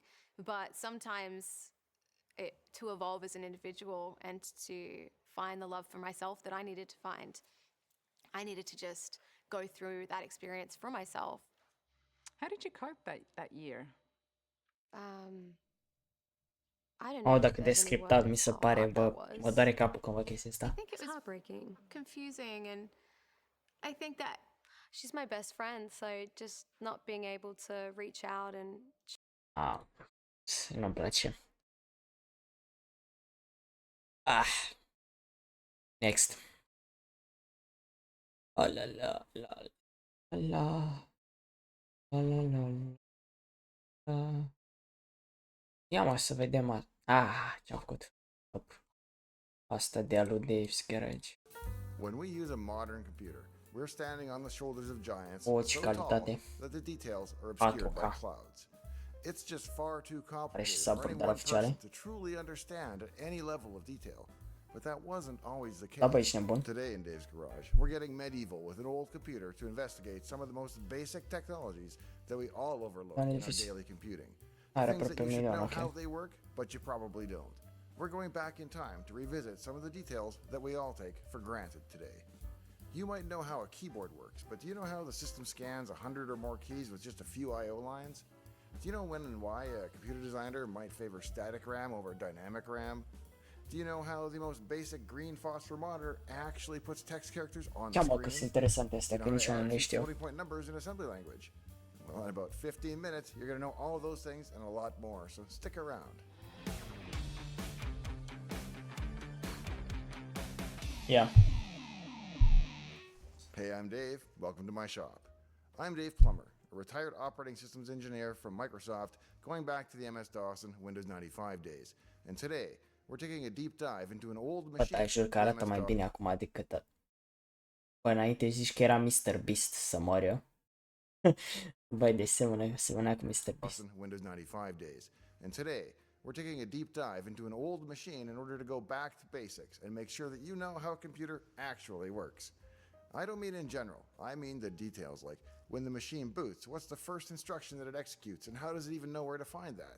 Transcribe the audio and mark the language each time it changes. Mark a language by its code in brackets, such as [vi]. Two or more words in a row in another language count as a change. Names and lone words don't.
[en] But sometimes to evolve as an individual and to find the love for myself that I needed to find, I needed to just go through that experience for myself. How did you cope that year? I don't know. Oh, that [ro] dacă de [en] there's any [ro] scriptat [en] word [ro] mi se [en] how [ro] pare, [en] hard that [ro] bă, [en] was. [ro] mă doare capul când văd chestia [en] I [ro] asta. [en] think it was heartbreaking. confusing, and I think that she's my best friend, so just not being able to reach out and [ro] Ah, nu-mi place. Ah. [en] Next. Oh, la la la la la la la la. [ro] Ia mă să vedem. Ce-am făcut. Asta de alu Dave's Garage. [en] When we use a modern computer, we're standing on the shoulders of giants [ro] O, ce [en] so tall [ro] calitate. [en] that the details are obscured by [ro] 4K. [en] clouds. It's just far too [ro] Are și [en] complicated for [ro] saburi [en] any [ro] de la [en] one person [ro] oficiale. [en] to truly understand at any level of detail. But that wasn't always the case. [ro] Da, bă, ești nebun. [en] Today in Dave's Garage, we're getting medieval with an old computer to investigate some of the most basic technologies that we all overlook in our daily computing. [ro] Are [en] Things that [ro] aproape [en] you should [ro] milion, [en] know [ro] ok. [en] how they work, but you probably don't. We're going back in time to revisit some of the details that we all take for granted today. You might know how a keyboard works, but do you know how the system scans 100 or more keys with just a few I/O lines? Do you know when and why a computer designer might favor static RAM over dynamic RAM? Do you know how the most basic green phosphor monitor actually puts text characters on the [ro] Ia mă, că sunt [en] screen? [ro] interesante astea, [en] You [ro] că [en] know [ro] nici [en] how [ro] eu [en] to [ro] nu le [en] add [ro] știu. [en] floating point numbers in assembly language? Well, in about 15 minutes, you're going to know all of those things and a lot more, so stick around. [ro] Ia. [en] Hey, I'm Dave. Welcome to my shop. I'm Dave Plummer, a retired operating systems engineer from Microsoft, going back to the MS-DOS and Windows 95 days. And today, we're taking a deep dive into an old [ro] Bă, [en] machine. [ro] dar jur că arată mai bine acum decât... Bă, înainte zici că era Mr. Beast să mor eu. Băi, de semăna cu Mr. Beast. [en] Windows 95 days. And today, we're taking a deep dive into an old machine in order to go back to basics and make sure that you know how a computer actually works. I don't mean in general. I mean the details, like when the machine boots, what's the first instruction that it executes, and how does it even know where to find that?